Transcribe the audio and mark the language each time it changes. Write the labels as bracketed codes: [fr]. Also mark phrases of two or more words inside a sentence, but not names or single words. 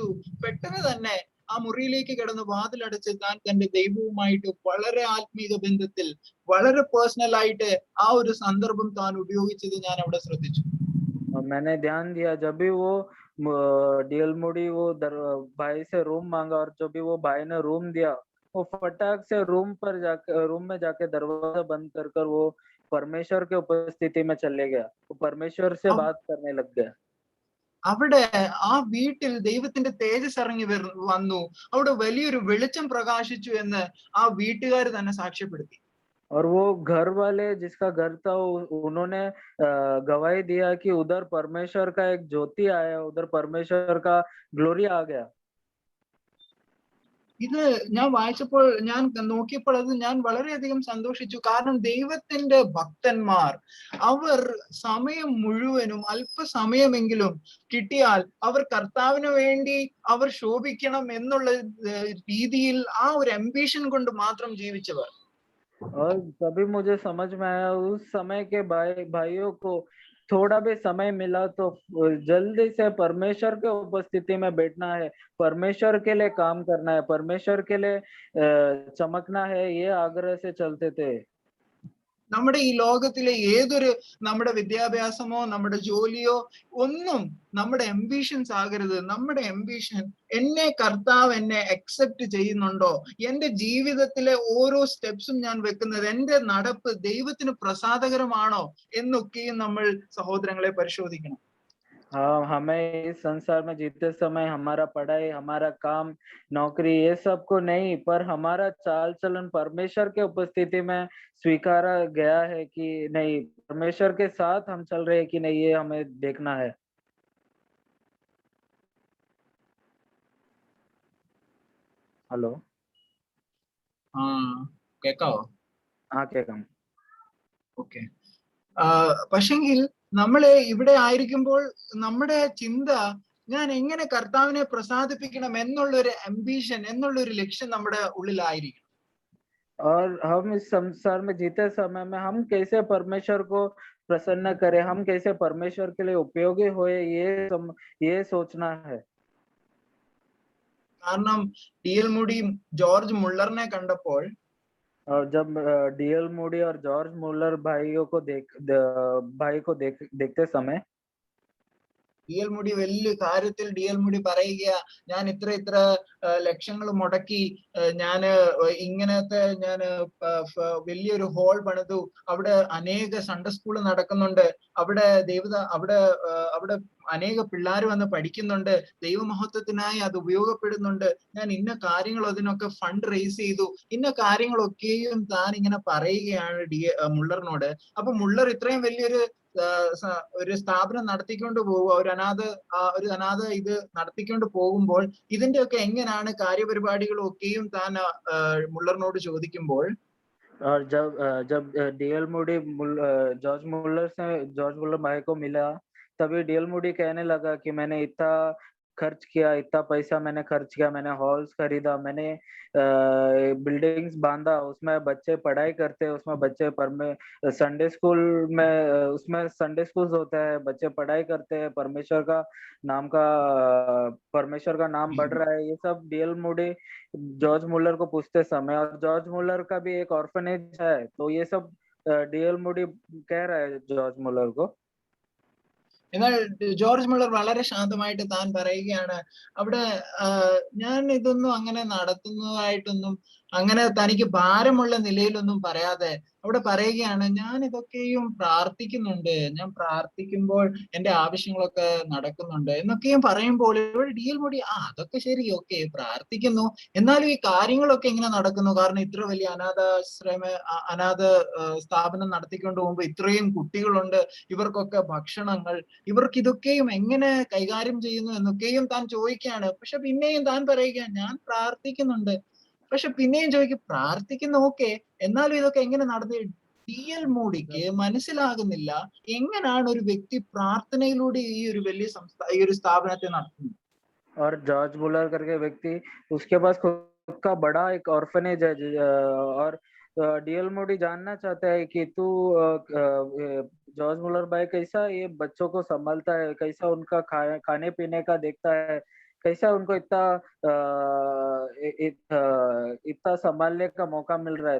[ml] പെട്ടെന്ന് തന്നെ ആ മുറിയിലേക്ക് കിടന്ന് വാതിലടച്ച് താൻ തന്റെ ദൈവവുമായിട്ട് വളരെ ആത്മീക ബന്ധത്തിൽ വളരെ പേഴ്സണൽ ആയിട്ട് ആ ഒരു സന്ദർഭം താൻ ഉപയോഗിച്ചത് ഞാൻ അവിടെ ശ്രദ്ധിച്ചു. [hi] मैंने ध्यान दिया, जब भी वो DL मूडी वो भाई से रूम मांगा और जब भी वो भाई ने रूम दिया, वो फटाक से रूम में जाके दरवाजा बंद कर वो परमेश्वर के उपस्थिति में चले गया. वो परमेश्वर से बात करने लग गया. [ml] അവിടെ ആ വീട്ടിൽ ദൈവത്തിന്റെ തേജസ് ഇറങ്ങി വന്നു, അവിടെ വലിയൊരു വെളിച്ചം പ്രകാശിച്ചു എന്ന് ആ വീട്ടുകാർ തന്നെ സാക്ഷ്യപ്പെടുത്തി. [hi] और वो घर वाले जिसका घर था उन्होंने गवाही दिया कि उधर परमेश्वर का एक ज्योति आया, उधर परमेश्वर का ग्लोरी आ गया. [ml] ഇത് ഞാൻ വായിച്ചപ്പോൾ, ഞാൻ നോക്കിയപ്പോൾ അത് ഞാൻ വളരെയധികം സന്തോഷിച്ചു. കാരണം ദൈവത്തിന്റെ ഭക്തന്മാർ അവർ സമയം മുഴുവനും അല്പസമയമെങ്കിലും കിട്ടിയാൽ അവർ കർത്താവിന് വേണ്ടി അവർ ശോഭിക്കണം എന്നുള്ള രീതിയിൽ ആ ഒരു അംബിഷൻ കൊണ്ട് മാത്രം ജീവിച്ചവർ. [hi] और तभी मुझे समझ में आया उस समय के भाइयों को थोड़ा भी समय मिला तो जल्दी से परमेश्वर के उपस्थिति में बैठना है, परमेश्वर के लिए काम करना है, परमेश्वर के लिए चमकना है, ये आग्रह से चलते थे. [ml] നമ്മുടെ ഈ ലോകത്തിലെ ഏതൊരു നമ്മുടെ വിദ്യാഭ്യാസമോ നമ്മുടെ ജോലിയോ ഒന്നും നമ്മുടെ എംബിഷൻസ് ആകരുത്. നമ്മുടെ എംബിഷൻ എന്നെ കർത്താവ് എന്നെ അക്സെപ്റ്റ് ചെയ്യുന്നുണ്ടോ, എന്റെ ജീവിതത്തിലെ ഓരോ സ്റ്റെപ്സും ഞാൻ വെക്കുന്നത്, എന്റെ നടപ്പ് ദൈവത്തിന് പ്രസാദകരമാണോ എന്നൊക്കെയും നമ്മൾ സഹോദരങ്ങളെ പരിശോധിക്കണം. [hi] हाँ, हमें इस संसार में जीते समय हमारा पढ़ाई, हमारा काम, नौकरी, ये सब को नहीं, पर हमारा चाल चलन परमेश्वर के उपस्थिति में स्वीकारा गया है कि नहीं, परमेश्वर के साथ हम चल रहे हैं कि नहीं, ये हमें देखना है. हेलो, [ml] കേക്കാവോ? हाँ കേൾക്കാം. ഓക്കെ. പക്ഷെങ്കിൽ നമ്മള് ഇവിടെ ആയിരിക്കുമ്പോൾ നമ്മുടെ ചിന്ത ഞാൻ എങ്ങനെ കർത്താവിനെ പ്രസാദിപ്പിക്കണം എന്നുള്ളൊരു അംബിഷൻ, എന്നുള്ളൊരു ലക്ഷ്യം നമ്മുടെ ഉള്ളിലായിരിക്കണം. [hi] और हम इस संसार में जीते समय में हम कैसे परमेश्वर को प्रसन्न करें, हम कैसे परमेश्वर के लिए उपयोगी होए, ये सोचना है. [ml] കാരണം डी.एल. മൂഡി ജോർജ് മുള്ളറിനെ കണ്ടപ്പോൾ, [hi] और जब डी.एल. मूडी और जॉर्ज मुलर भाई को देखते समय डी.एल. [ml] മൂഡി വലിയ കാര്യത്തിൽ डी.एल. മൂഡി പറയുക, ഞാൻ ഇത്ര ലക്ഷങ്ങൾ മുടക്കി ഞാൻ ഇങ്ങനത്തെ ഞാൻ വലിയൊരു ഹോൾ പണിതു, അവിടെ അനേക [en] Sunday school [ml] നടക്കുന്നുണ്ട്, അവിടെ അവിടെ അനേക പിള്ളേർ വന്ന് പഠിക്കുന്നുണ്ട്, ദൈവമഹത്വത്തിനായി അത് ഉപയോഗപ്പെടുന്നുണ്ട്, ഞാൻ ഇന്ന കാര്യങ്ങൾ അതിനൊക്കെ [en] fund raise [ml] ചെയ്തു, ഇന്ന കാര്യങ്ങളൊക്കെയും താൻ ഇങ്ങനെ പറയുകയാണ് മുള്ളറിനോട്. അപ്പൊ മുള്ളർ ഇത്രയും വലിയൊരു ഒരു സ്ഥാപനം നടത്തിക്കൊണ്ട് പോവുക, ഒരു അനാഥ ഇത് നടത്തിക്കൊണ്ട് പോകുമ്പോൾ ഇതിന്റെയൊക്കെ എങ്ങനെയാണ് കാര്യപരിപാടികളും ഒക്കെയും താൻ മുള്ളറിനോട് ചോദിക്കുമ്പോൾ, [hi] और जब डी.एल. मूडी जॉर्ज मुलर भाई को मिला, तभी डी.एल. मूडी कहने लगा कि मैंने इतना खर्च किया, इतना पैसा मैंने खर्च किया, मैंने हॉल्स खरीदा, मैंने बिल्डिंग्स बांधा, उसमें बच्चे पढ़ाई करते हैं, उसमें बच्चे [en] Sunday school [hi] में उसमें [en] Sunday schools [hi] होता है, बच्चे पढ़ाई करते हैं, परमेश्वर का नाम बढ़ रहा है. ये सब डी.एल. मूडी जॉर्ज मुलर को पूछते समय, और जॉर्ज मुलर का भी एक ऑर्फनेज है, तो ये सब डी.एल. मूडी कह रहा है जॉर्ज मुलर को. [ml] എന്നാൽ ജോർജ് മുള്ളർ വളരെ ശാന്തമായിട്ട് താൻ പറയുകയാണ്, അവിടെ ഞാൻ ഇതൊന്നും അങ്ങനെ നടത്തുന്നതായിട്ടൊന്നും അങ്ങനെ തനിക്ക് ഭാരമുള്ള നിലയിലൊന്നും പറയാതെ അവിടെ പറയുകയാണ്, ഞാൻ ഇതൊക്കെയും പ്രാർത്ഥിക്കുന്നുണ്ട്, ഞാൻ പ്രാർത്ഥിക്കുമ്പോൾ എന്റെ ആവശ്യങ്ങളൊക്കെ നടക്കുന്നുണ്ട് എന്നൊക്കെയും പറയുമ്പോൾ ഇവിടെ डी.एल. മൂഡി അതൊക്കെ ശരി, ഓക്കെ, പ്രാർത്ഥിക്കുന്നു, എന്നാലും ഈ കാര്യങ്ങളൊക്കെ എങ്ങനെ നടക്കുന്നു? കാരണം ഇത്ര വലിയ അനാഥ സ്ഥാപനം നടത്തിക്കൊണ്ട് പോകുമ്പോൾ ഇത്രയും കുട്ടികളുണ്ട്, ഇവർക്കൊക്കെ ഭക്ഷണങ്ങൾ, ഇവർക്ക് ഇതൊക്കെയും എങ്ങനെ കൈകാര്യം ചെയ്യുന്നു എന്നൊക്കെയും താൻ ചോദിക്കുകയാണ്. പക്ഷെ പിന്നെയും താൻ പറയുക, ഞാൻ പ്രാർത്ഥിക്കുന്നുണ്ട്. പക്ഷെ പിന്നെയും ചോദിക്കും, പ്രാർത്ഥിക്കുന്ന ഓക്കെ, എന്നാലും ഇതൊക്കെ എങ്ങനെ നടന്നു? डी.एल. മൂഡിക്ക് മനസ്സിലാകുന്നില്ല എങ്ങനെയാണ് ഒരു വ്യക്തി പ്രാർത്ഥനയിലൂടെ ഈ ഒരു വലിയ ഈ ഒരു സ്ഥാപനത്തെ നടത്തുന്നത്. [hi] और जॉर्ज मुलर करके व्यक्ति, उसके पास खुद का बड़ा एक ऑर्फनेज है, और डी.एल. मूडी जानना चाहता है कि तू जॉर्ज मुलर भाई कैसा ये बच्चों को संभालता है, कैसा उनका खाने पीने का देखता है, कैसा उनको इतना संभालने का मौका मिल रहा है.